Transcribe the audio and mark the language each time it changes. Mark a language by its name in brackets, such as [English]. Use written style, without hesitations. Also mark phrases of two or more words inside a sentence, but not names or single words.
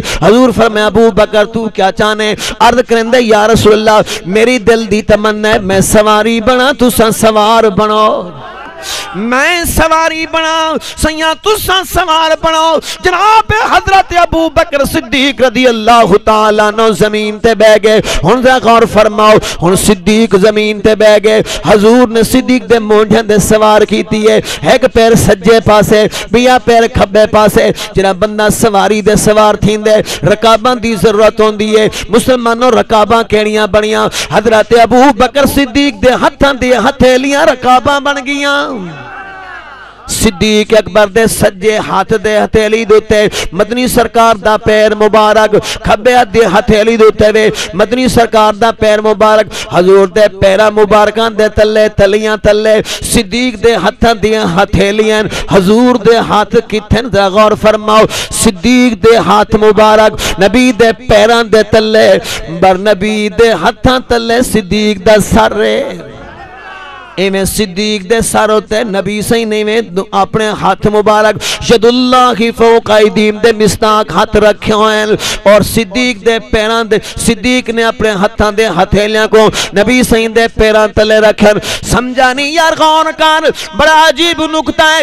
[Punjabi] حضور فرمایا ابو بکر تو کیا چاہنے؟ عرض کرندے [Arabic] یا رسول اللہ [Punjabi] میری دل دی تمنا ہے میں سواری بنا تساں سوار بنو, میں سواری بنا سیاں تساں سوار بناؤ. جناب حضرت ابو بکر صدیق [Arabic] رضی اللہ تعالیٰ عنہ [Punjabi] زمین تے بہ گئے. ہن ذرا غور فرماؤ, ہن صدیق زمین تے بہ گئے. حضور نے صدیق دے مونڈھے دے سوار کیتی ہے, ایک پیر سجے پاسے بیا پیر کھبے پاسے. جڑا بندہ سواری دے سوار تھیندے رکاباں دی ضرورت ہوندی ہے. مسلمانوں رکاباں کیڑیاں بنیاں؟ حضرت ابو بکر صدیق دے ہتھاں دی ہتھیلیاں رکاباں بن گیاں. صدیق اکبر دے سجے ہاتھ دے ہتھیلی دوتے مدنی سرکار دا پیر مبارک, کھبے دے ہتھیلی دوتے وے مدنی سرکار دا پیر مبارک. حضور دے پیرا مبارکان دے تلے تلیاں تلے صدیق دے ہتھاں دیاں ہتھیلیاں. حضور دے ہاتھ کتھن ذرا غور فرماؤ, صدیق دے ہاتھ مبارک نبی دے پیران دے تلے, بر نبی دے ہتھاں تلے صدیق دا سر ایویں صدیق دے سر ہوتے نبی صحیح نہیں اپنے ہاتھ مبارک [Arabic] ید اللہ فوق ایدیہم [Punjabi] دے مصداق ہاتھ رکھے ہوئے, اور صدیق دے پیران دے صدیق نے اپنے ہاتھاں دے ہتھیلیاں کو نبی صحیح دے پیران تلے رکھے. [Urdu] سمجھا نہیں یار, غور کر, بڑا عجیب نکتہ ہے.